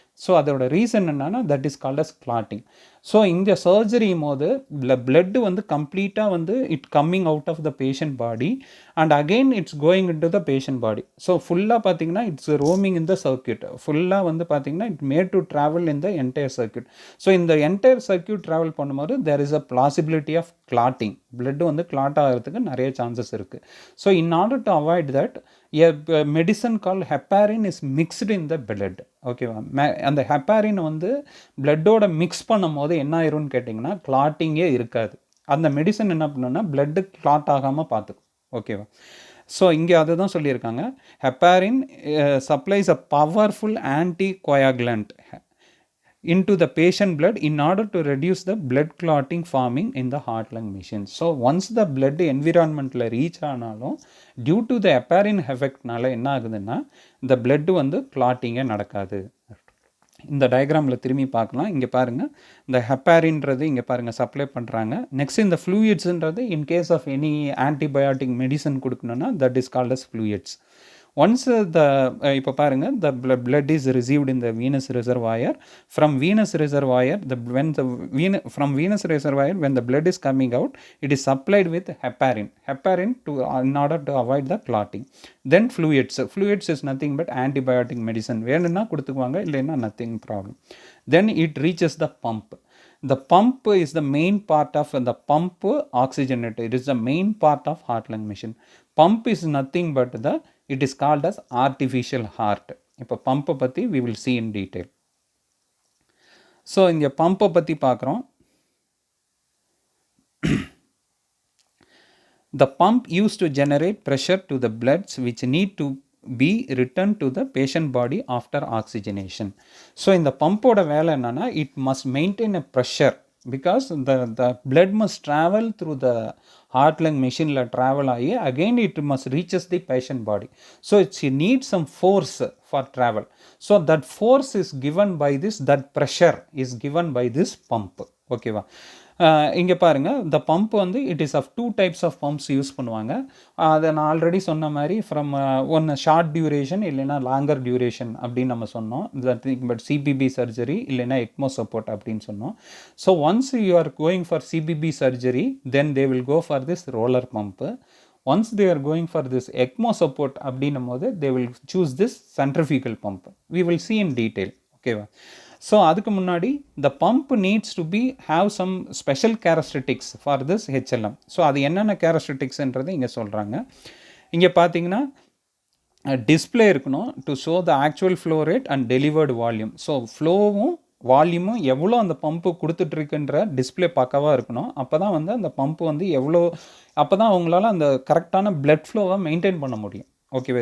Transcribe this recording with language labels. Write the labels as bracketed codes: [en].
[en] So அதோட reason என்னன்னா that is called as clotting. So இந்த சர்ஜரி போது பிளட்டு வந்து கம்ப்ளீட்டாக வந்து it coming out of the patient body and again it's going in to the patient body. So ஃபுல்லாக பார்த்தீங்கன்னா it's roaming in the circuit. ஃபுல்லாக வந்து பார்த்தீங்கன்னா it made to travel in the entire circuit. So இந்த entire circuit travel பண்ணும்போது there is a possibility of clotting. [ta] Blood வந்து Claude ஆகிறதுக்கு நிறைய சான்சஸ் இருக்குது. [en] So in order to avoid that a medicine called heparin is mixed in the blood. [ta] ஓகேவா, அந்த heparin வந்து பிளட்டோட mix பண்ணும் போது என்ன ஆயிரும்னு கேட்டிங்கன்னா கிளாட்டிங்கே இருக்காது. அந்த மெடிசன் என்ன பண்ணுன்னா பிளட்டு கிளாட் ஆகாமல் பார்த்துக்கும். ஓகேவா, ஸோ இங்கே அதை தான் சொல்லியிருக்காங்க, [en] Heparin supplies a powerful anti coagulant into the patient blood in order to reduce the blood clotting forming in the heart lung machine. So once the blood environment la reach ஆனாலும் due to the heparin effect நால என்ன ஆகுதுன்னா இந்த blood வந்து clotting நடக்காது. [ta] இந்த டயக்ராமில் திரும்பி பார்க்கலாம். இங்கே பாருங்கள், இந்த ஹெப்பாரின்றது இங்கே பாருங்கள் சப்ளை பண்ணுறாங்க. நெக்ஸ்ட் இந்த ஃப்ளூயிட்ஸுன்றது in case of any antibiotic medicine கொடுக்கணுன்னா that is called as fluids. Once இப்போ பாருங்கள், [en] the blood is received in the venous reservoir. From venous reservoir, from venous reservoir when the blood is coming out, it is supplied with heparin in order to avoid the clotting. Then fluids is nothing but antibiotic medicine. [ta] வேணும்னா கொடுத்துக்குவாங்க, இல்லைன்னா nothing problem. [en] Then it reaches the pump. The pump is the main part of the pump oxygenator. It is the main part of heart lung machine. Pump is nothing but it is called as artificial heart. [ta] இப்போ பம்பை பற்றி [en] we will see in detail. [ta] So இங்கே பம்பை பற்றி பார்க்குறோம். [en] The pump used to generate pressure to the bloods which need to be returned to the patient body after oxygenation. [ta] So இந்த பம்போட வேலை என்னன்னா [en] it must maintain a pressure. because the blood must travel through the heart lung machine la travel ஆகி again it must reaches the patient body, so it needs some force for travel. So that force is given by this, that pressure is given by this pump. [ta] ஓகேவா? இங்கே பாருங்கள், இந்த pump வந்து it is of 2 types of bumps use பண்ணுவாங்க. அதை நான் already சொன்ன மாதிரி ஃப்ரம் ஒன்று ஷார்ட் டியூரேஷன் இல்லைன்னா லாங்கர் டியூரேஷன் அப்படின்னு நம்ம சொன்னோம். [en] But CPB surgery இல்லைன்னா ECMO support அப்படின்னு சொன்னோம். So once you are going for CPB surgery, then they will go for this roller pump. once they are going for this ECMO support [ta] அப்படின்னும் போது [en] they will choose this centrifugal pump. We will see in detail. ஓகேவா? So அதுக்கு முன்னாடி the pump needs to be have some special characteristics for this HLM. [ta] So அது என்னென்ன கேரக்டரிஸ்டிக்ஸ்ன்றது இங்கே சொல்கிறாங்க. இங்கே பார்த்தீங்கன்னா டிஸ்பிளே இருக்கணும் to show the actual flow rate and delivered volume. So ஃப்ளோவும் வால்யூமும் எவ்வளோ அந்த பம்ப்பு கொடுத்துட்ருக்குன்ற டிஸ்பிளே பக்காவாக இருக்கணும். அப்போ தான் வந்து அந்த பம்ப்பு வந்து எவ்வளோ, அப்போ தான் அவங்களால அந்த கரெக்டான பிளட் ஃப்ளோவை மெயின்டைன் பண்ண முடியும். ஓகேவா?